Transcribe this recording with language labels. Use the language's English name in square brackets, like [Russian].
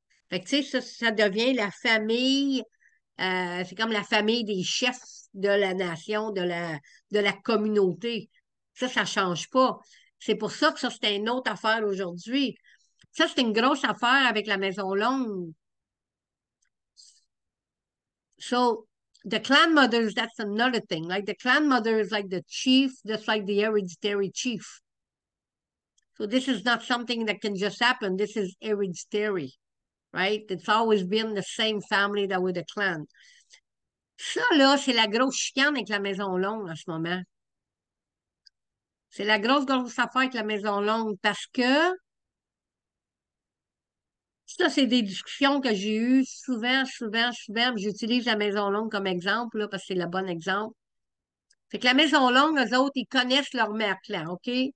[French] Fait que, tu sais, ça devient la famille, c'est comme la famille des chefs de la nation, de la communauté. Ça ne change pas. C'est pour ça que ça, c'est une autre affaire aujourd'hui. Ça, c'est une grosse affaire avec la Maison Longue. [English] So, the clan mothers, that's another thing. Like the clan mother is like the chief, just like the hereditary chief. So this is not something that can just happen. This is hereditary, right? It's always been the same family that with the clan. [French] Ça, là, c'est la grosse chicane avec la Maison Longue en ce moment. C'est la grosse affaire avec la Maison Longue parce que ça, c'est des discussions que j'ai eues souvent, souvent, souvent. J'utilise la Maison Longue comme exemple, là, parce que c'est le bon exemple. Fait que la Maison Longue, eux autres, ils connaissent leur mère clan, OK?